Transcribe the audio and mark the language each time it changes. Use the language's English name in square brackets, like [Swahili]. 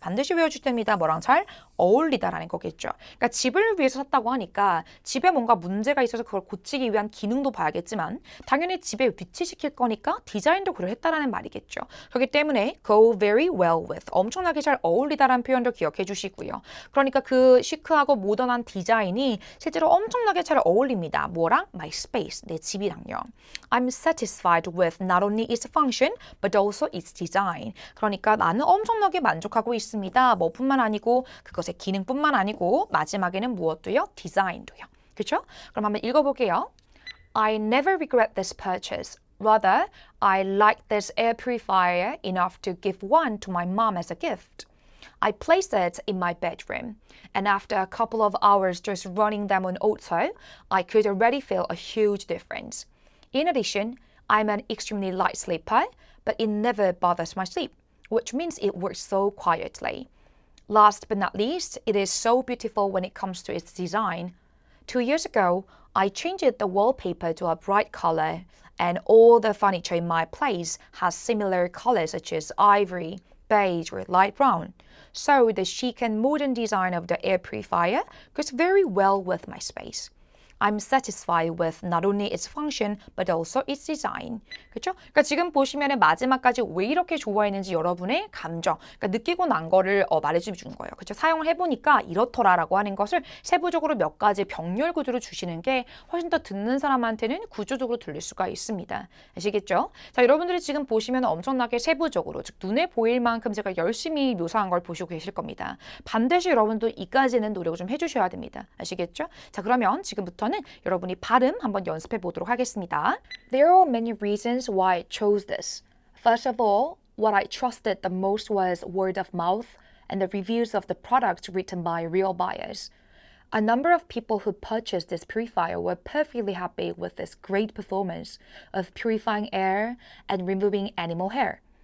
[Korean] 반드시 외워줄 때입니다. 뭐랑 잘 어울리다라는 거겠죠. 그러니까 집을 위해서 샀다고 하니까 집에 뭔가 문제가 있어서 그걸 고치기 위한 기능도 봐야겠지만 당연히 집에 위치시킬 거니까 디자인도 그러했다라는 말이겠죠. 그렇기 때문에 [English] go very well with. [Korean] 엄청나게 잘 어울리다라는 표현도 기억해 주시고요. 그러니까 그 시크하고 모던한 디자인이 실제로 엄청나게 잘 어울립니다. 뭐랑? [English] My space, [Korean] 내 집이랑요. [English] I'm satisfied with not only its function, but also its design. [Korean] 그러니까 나는 엄청나게 만족하고 있습니다. 뭐뿐만 아니고 그것의 기능뿐만 아니고 마지막에는 무엇도요? 디자인도요. 그렇죠? 그럼 한번 읽어볼게요. [English] I never regret this purchase. Rather, I like this air purifier enough to give one to my mom as a gift. I placed it in my bedroom, and after a couple of hours just running them on auto, I could already feel a huge difference. In addition, I'm an extremely light sleeper, but it never bothers my sleep, which means it works so quietly. Last but not least, it is so beautiful when it comes to its design. 2 years ago, I changed the wallpaper to a bright color, and all the furniture in my place has similar colors such as ivory, beige, or light brown. So the chic and modern design of the air purifier goes very well with my space. I'm satisfied with not only its function but also its design. [Korean] 그렇죠? 그러니까 지금 보시면은 마지막까지 왜 이렇게 좋아했는지 여러분의 감정, 그러니까 느끼고 난 거를 말해주는 거예요. 그렇죠? 사용을 해보니까 이렇더라라고 하는 것을 세부적으로 몇 가지 병렬 구조로 주시는 게 훨씬 더 듣는 사람한테는 구조적으로 들릴 수가 있습니다. 아시겠죠? 자, 여러분들이 지금 보시면 엄청나게 세부적으로, 즉 눈에 보일 만큼 제가 열심히 묘사한 걸 보시고 계실 겁니다. 반드시 여러분도 이까지는 노력을 좀 해주셔야 됩니다. 아시겠죠? 자, 그러면 지금부터는 여러분이 발음 한번 연습해 보도록 하겠습니다. [English] There are many reasons why I chose this. First of all, what I trusted the most was word of mouth and the reviews of the products written by real buyers. A number of people who purchased this purifier were perfectly happy with its great performance of purifying air and removing animal hair.